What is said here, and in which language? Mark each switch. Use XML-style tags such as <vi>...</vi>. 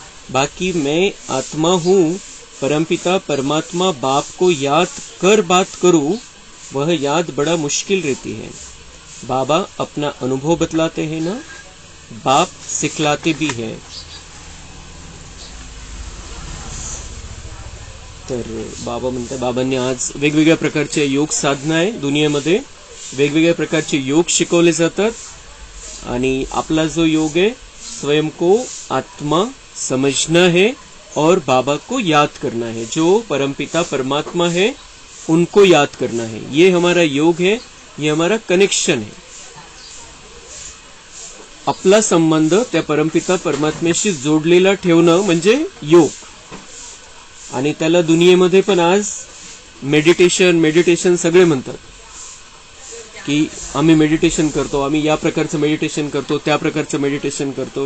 <hi>बाकी मैं आत्मा हूँ, परमपिता परमात्मा बाप को याद कर बात करूँ, वह याद बड़ा मुश्किल रहती है। बाबा अपना अनुभव बतलाते हैं ना, बाप सिखलाते भी हैं।</hi> <mr>तर बाबा म्हणतात, बाबांनी आज वेगवेगळ्या प्रकारचे योग साधना आहे, दुनियेमध्ये वेगवेगळ्या प्रकारचे योग शिकवले जातात आणि आपला जो योग है</mr> <hi>स्वयं को आत्मा समझना है और बाबा को याद करना है। जो परमपिता परमात्मा है उनको याद करना है। ये हमारा योग है, ये हमारा कनेक्शन है।</hi> <mr>आपला संबंध त्या परमपिता परमात्म्याशी जोडलेला ठेवणं म्हणजे योग। आणि त्याला दुनियेमध्ये पण आज मेडिटेशन सगळे म्हणतात की आम्ही मेडिटेशन करतो, आम्ही या प्रकारचं मेडिटेशन करतो, त्या प्रकारचं मेडिटेशन करतो.</mr>